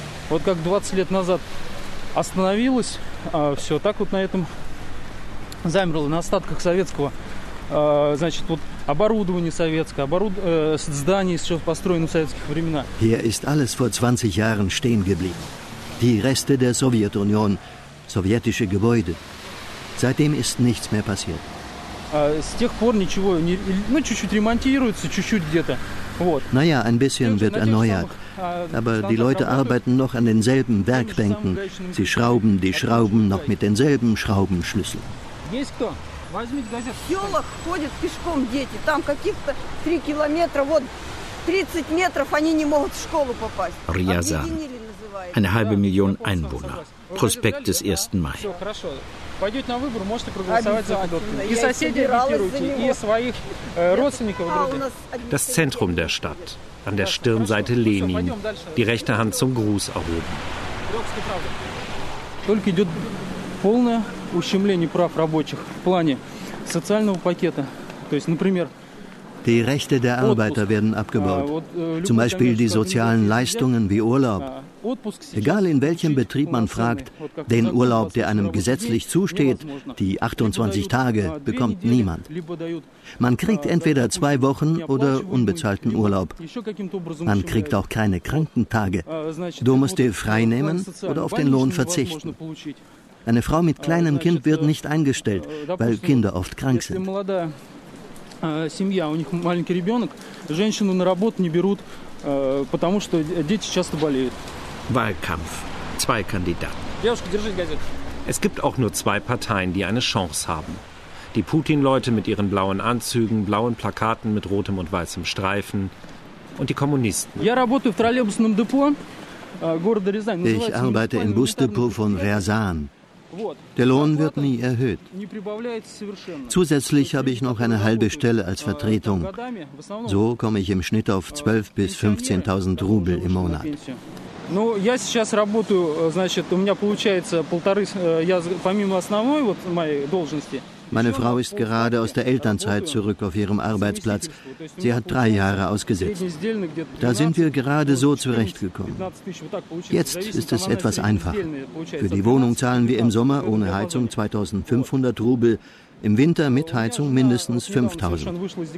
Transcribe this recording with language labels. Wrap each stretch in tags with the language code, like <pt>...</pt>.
<ru>Вот как 20 лет назад остановилось все, так вот на этом замерло, на остатках советского, значит, вот оборудование советское, здание еще построено в советских времена.</ru> <de>Hier ist alles vor 20 Jahren stehen geblieben. Die Reste der Sowjetunion, sowjetische Gebäude. Seitdem ist nichts mehr passiert.</de> <ru>С тех пор ничего, ну, чуть-чуть ремонтируется, чуть-чуть где-то. Вот.</ru> <de>Naja, ein bisschen wird erneuert. Aber die Leute arbeiten noch an denselben Werkbänken. Sie schrauben die Schrauben noch mit denselben Schraubenschlüssel.</de> <ru>Есть кто? Возьмите газету. В селах ходят пешком дети. Там каких-то 3 километра, вот 30 метров они не могут в школу попасть.</ru> <de>Риазан. Eine halbe Million Einwohner. Проспект des 1. Mai.</de> <ru>Все, хорошо. Пойдете на выбор, можете проголосовать за Федоткина. И соседей агитируйте, и своих родственников.</ru> <de>Das Zentrum der Stadt, an der Stirnseite Lenin, die rechte Hand zum Gruß erhoben.</de> <ru>Только идет полное ущемление прав рабочих в плане социального пакета. То есть, например...</ru> <de>Die Rechte der Arbeiter werden abgebaut. Zum Beispiel die sozialen Leistungen wie Urlaub. Egal in welchem Betrieb man fragt, den Urlaub, der einem gesetzlich zusteht, die 28 Tage, bekommt niemand. Man kriegt entweder 2 Wochen oder unbezahlten Urlaub. Man kriegt auch keine Krankentage. Du musst dir frei nehmen oder auf den Lohn verzichten. Eine Frau mit kleinem Kind wird nicht eingestellt, weil Kinder oft krank sind.</de> <ru>Семья, у них маленький ребенок, женщину на работу не берут, потому что дети часто болеют.</ru> <de>Wahlkampf. Zwei Kandidaten.</de> <ru>Девушка, держи газету.</ru> <de>Es gibt auch nur 2 Parteien, die eine Chance haben. Die Putin-Leute mit ihren blauen Anzügen, blauen Plakaten mit rotem und weißem Streifen und die Kommunisten.</de> <ru>Я работаю в троллейбусном депо.</ru> <de>Ich arbeite im Busdepot von Ryazan. Der Lohn wird nie erhöht. Zusätzlich habe ich noch eine halbe Stelle als Vertretung. So komme ich im Schnitt auf 12.000 bis 15.000 Rubel im Monat.</de> <ru>Ну, я сейчас работаю, значит, у меня получается полторы, я помимо основной вот моей должности.</ru> <de>Meine Frau ist gerade aus der Elternzeit zurück auf ihrem Arbeitsplatz. Sie hat 3 Jahre ausgesetzt. Da sind wir gerade so zurechtgekommen. Jetzt ist es etwas einfacher. Für die Wohnung zahlen wir im Sommer ohne Heizung 2.500 Rubel, im Winter mit Heizung mindestens 5.000.</de>